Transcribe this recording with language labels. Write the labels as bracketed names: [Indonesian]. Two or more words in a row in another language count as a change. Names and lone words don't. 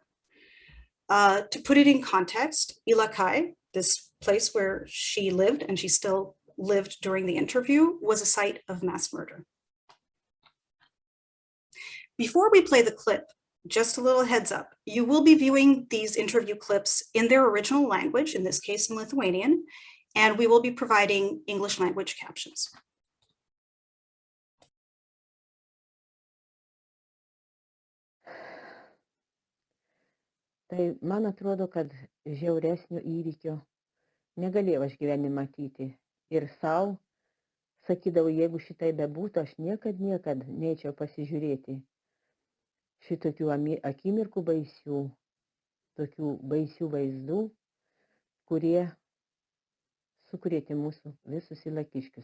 [English] To put it in context, Ilakai, this place where she lived and she still lived during the interview, was a site of mass murder. Before we play the clip, just a little heads up, you will be viewing these interview clips in their original language, in this case in Lithuanian, and we will be providing English language captions. [Lithuanian] Tai man atrodo, kad žiauresnio įvykio negalėjau aš gyvenime matyti. Ir savo sakydavau, jeigu šitai bebūtų, aš niekad neičiau pasižiūrėti šitokių akimirkų baisių, tokių baisių vaizdų, kurie sukrėtė mūsų visus ilakiškius.